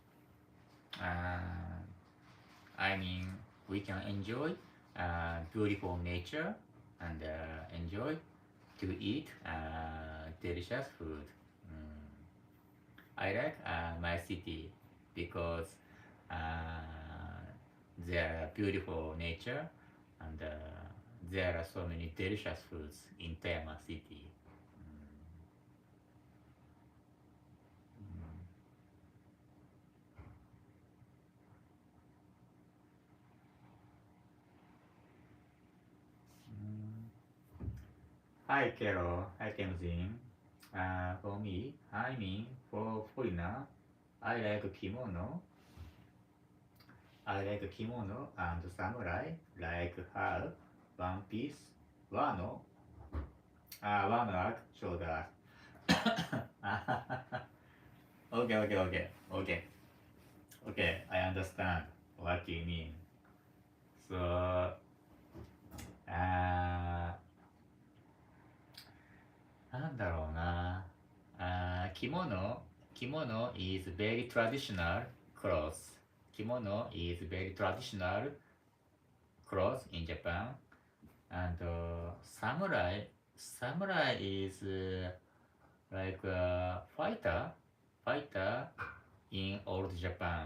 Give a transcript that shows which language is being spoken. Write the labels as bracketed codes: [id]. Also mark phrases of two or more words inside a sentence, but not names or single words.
[en] Uh, I mean, we can enjoy beautiful nature and enjoy to eat delicious food. Mm. I like my city because there are beautiful nature and there are so many delicious foods in Teyama city. Hi Carol, hi Tenzin. For me, I mean for foreigner, I like kimono. I like kimono and samurai, like her, one piece, wano, wano arc, shoulder. Okay, okay, okay, okay, okay. I understand what you mean. So, [ja] なんだろうな。 [en] kimono is very traditional clothes. Kimono is very traditional clothes in Japan. And samurai is like a fighter in old Japan.